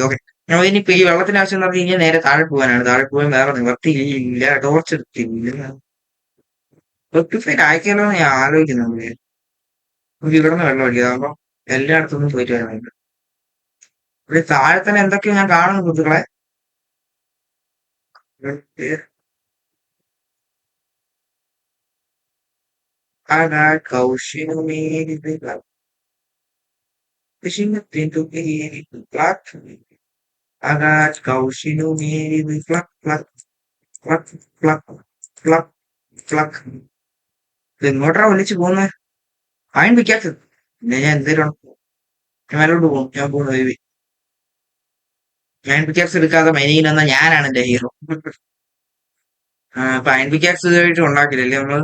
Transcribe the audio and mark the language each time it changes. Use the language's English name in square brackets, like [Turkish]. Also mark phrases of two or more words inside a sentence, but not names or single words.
[Malayalam] ഓക്കെ, നമ്മൾ ഇനിയിപ്പോ ഈ വെള്ളത്തിന്റെ ആവശ്യം എന്ന് പറഞ്ഞു കഴിഞ്ഞാൽ നേരെ താഴെ പോകാനാണ്. താഴെ പോകാൻ വേറെ നിവർത്തിയില്ല. ടോർച്ച് എടുത്തില്ല. റെക്ടിഫൈഡ് ആക്കിയാലോ എന്ന് ഞാൻ ആലോചിക്കുന്നുണ്ട്. നമുക്ക് ഇവിടെ നിന്ന് വെള്ളം അടിക്കുക. അപ്പൊ എല്ലായിടത്തുനിന്നും പോയിട്ട് വരാനുണ്ട്. ഇവിടെ താഴെ തന്നെ എന്തൊക്കെയോ ഞാൻ കാണുന്നു കുത്തുകളെ. [English] Fishing into the black. Agat kausinu miri flak flak flak flak flak flak. [Malayalam] ഇതെങ്ങോട്ടാ വിളിച്ചു പോകുന്നത്? [English] iron pickaxe. [Malayalam] പിന്നെ ഞാൻ എന്തേലും ഞാൻ മേലോട്ട് പോകും. ഞാൻ പോകുന്നു ബേബി. [English] iron pickaxe [Malayalam] എടുക്കാതെ മൈനിങ്ങിൽ വന്ന ഞാനാണ് എന്റെ ഹീറോ. അപ്പൊ [English] iron pickaxe [Malayalam] ഇതുമായിട്ട് ഉണ്ടാക്കില്ലല്ലേ നമ്മള്.